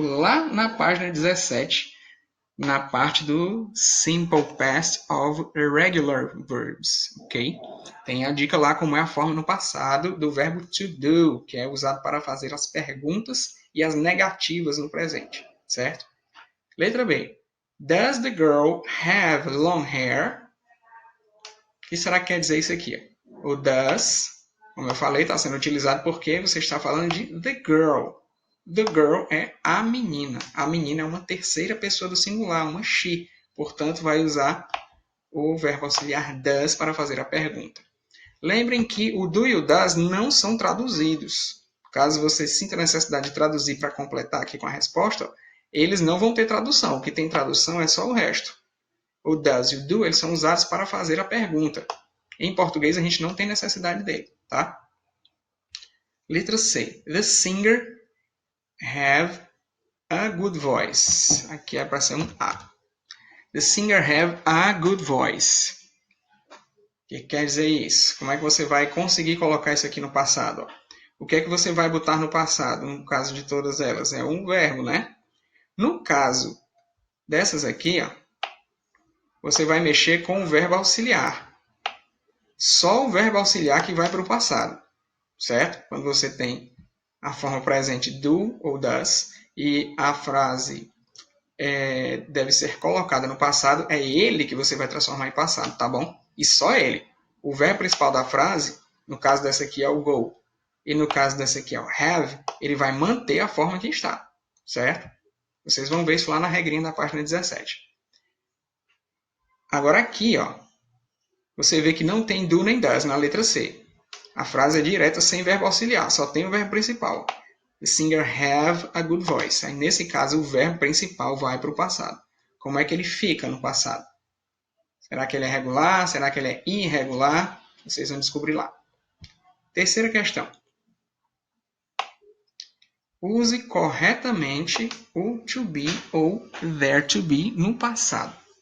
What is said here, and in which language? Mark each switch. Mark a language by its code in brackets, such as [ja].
[pt] Lá na página 17, na parte do Simple Past of Irregular Verbs, ok? Tem a dica lá como é a forma no passado do verbo to do, que é usado para fazer as perguntas e as negativas no presente, certo? Letra B. [en] Does the girl have long hair? [pt] O que será que quer dizer isso aqui? O does, como eu falei, está sendo utilizado porque você está falando de the girl. [en] The girl [pt] é a menina. A menina é uma terceira pessoa do singular, uma she. Portanto, vai usar o verbo auxiliar does para fazer a pergunta. Lembrem que o do e o does não são traduzidos. Caso você sinta a necessidade de traduzir para completar aqui com a resposta, eles não vão ter tradução. O que tem tradução é só o resto. O does e o do eles são usados para fazer a pergunta. Em português, a gente não tem necessidade dele, tá? Letra C. [en] The singer have a good voice. [pt] Aqui é para ser um A. [en] The singer have a good voice. [pt] O que quer dizer isso? Como é que você vai conseguir colocar isso aqui no passado? O que é que você vai botar no passado, no caso de todas elas? É um verbo, né? No caso dessas aqui, ó, você vai mexer com o verbo auxiliar. Só o verbo auxiliar que vai para o passado, certo? Quando você tem a forma presente do ou does e a frase deve ser colocada no passado, é ele que você vai transformar em passado, tá bom? E só ele. O verbo principal da frase, no caso dessa aqui é o go, e no caso dessa aqui é o have, ele vai manter a forma que está, certo? Vocês vão ver isso lá na regrinha da página 17. Agora aqui, ó, você vê que não tem do nem does na letra C. A frase é direta sem verbo auxiliar, só tem o verbo principal. [en] The singer have a good voice. [pt] Aí, nesse caso, o verbo principal vai para o passado. Como é que ele fica no passado? Será que ele é regular? Será que ele é irregular? Vocês vão descobrir lá. Terceira questão. Use corretamente o to be ou there to be no passado.